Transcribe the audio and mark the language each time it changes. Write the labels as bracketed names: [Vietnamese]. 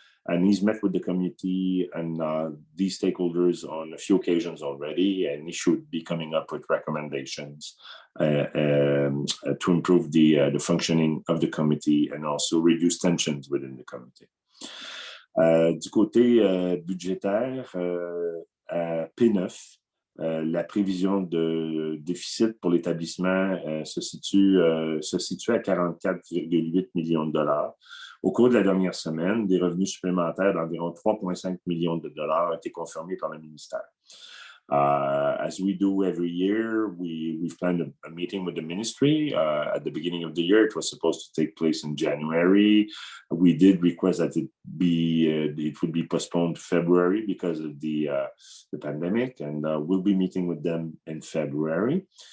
[English] And he's met with the committee and these stakeholders on a few occasions already, and he should be coming up with recommendations to improve the functioning of the committee and also reduce tensions within the committee. [French] Du côté budgétaire, P9, la prévision de déficit pour l'établissement se situe à 44,8 millions de dollars. Au cours de la dernière semaine, des revenus supplémentaires d'environ 3,5 millions de dollars ont été confirmés par le ministère. [English] As we do every year, we've planned a meeting with the ministry at the beginning of the year. It was supposed to take place in January. We did request that it would be postponed to February because of the pandemic, and we'll be meeting with them in February.